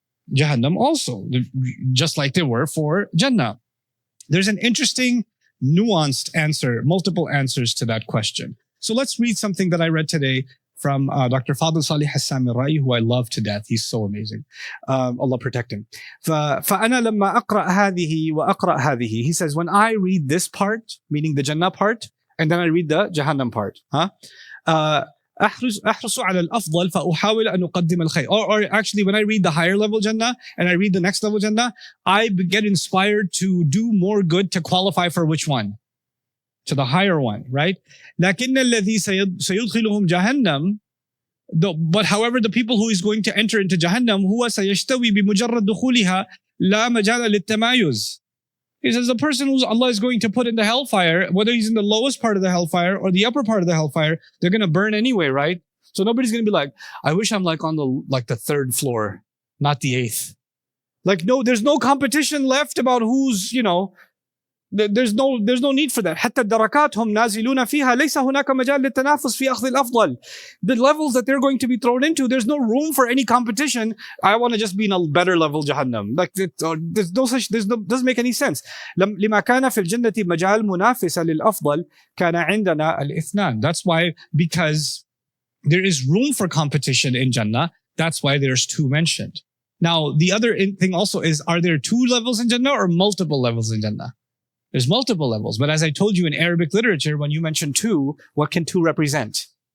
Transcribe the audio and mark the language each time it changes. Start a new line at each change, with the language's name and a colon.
English: Jahannam also, just like there were for Jannah. There's an interesting, nuanced answer, multiple answers to that question. So let's read something that I read today from Dr. Fadl Salih Hassan Rai, who I love to death. He's so amazing. Allah protect him.
Arabic: فأنا لما أقرأ هذه وأقرأ هذه.
English: He says, when I read this part, meaning the Jannah part, and then I read the Jahannam part,
Arabic: أحرص على الأفضل فأحاول أن أقدم الخير.
English: Or actually, when I read the higher level Jannah and I read the next level Jannah, I get inspired to do more good to qualify for which one? To the higher one, right?
Arabic: لكن الذي سيدخلهم جهنم.
English: But however, the people who is going to enter into Jahannam,
Arabic: هو سيشتوي بمجرد دخولها لا مجال للتمايز.
English: He says the person who Allah is going to put in the hellfire, whether he's in the lowest part of the hellfire or the upper part of the hellfire, they're going to burn anyway, right? So nobody's going to be like, I wish I'm like on the 3rd floor, not the 8th. Like, no, there's no competition left about who's, there's no need for that.
Arabic: حتى الدركات هم نازلون فيها ليس هناك مجال للتنافس في أخذ الأفضل.
English: The levels that they're going to be thrown into, there's no room for any competition. I want to just be in a better level Jahannam. Like, doesn't make any sense.
Arabic: لما كان في الجنة مجال منافسة للأفضل كان عندنا الإثنان.
English: That's why, because there is room for competition in Jannah, that's why there's 2 mentioned. Now, the other thing also is, are there 2 levels in Jannah or multiple levels in Jannah? There's multiple levels. But as I told you in Arabic literature, when you mention 2, what can 2 represent?